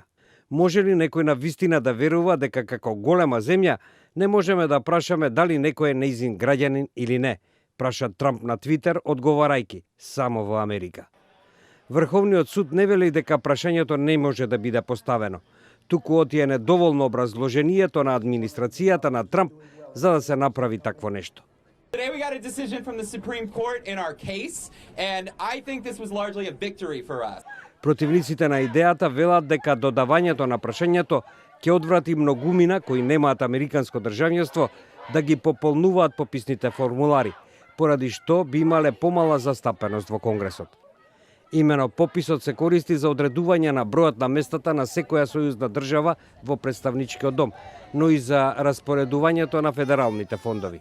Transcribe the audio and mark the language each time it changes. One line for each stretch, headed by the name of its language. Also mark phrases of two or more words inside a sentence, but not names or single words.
Macedonian: Може ли некој на вистина да верува дека како голема земја не можеме да прашаме дали некој е нејзин граѓанин или не, праша Трамп на Твитер, одговарајќи само во Америка. Врховниот суд не вели дека прашањето не може да биде поставено, туку оти е недоволно образложението на администрацијата на Трамп за да се направи такво нешто.
English: Today we got a decision from the Supreme Court in our case, and I think this was largely a victory for us.
Macedonian: Противниците на идејата велат дека додавањето на прашањето ќе одврати многумина кои немаат американско државјанство да ги пополнуваат пописните формулари, поради што би имале помала застапеност во Конгресот. Имено пописот се користи за одредување на бројот на местата на секоја сојузна држава во представничкиот дом, но и за распоредувањето на федералните фондови.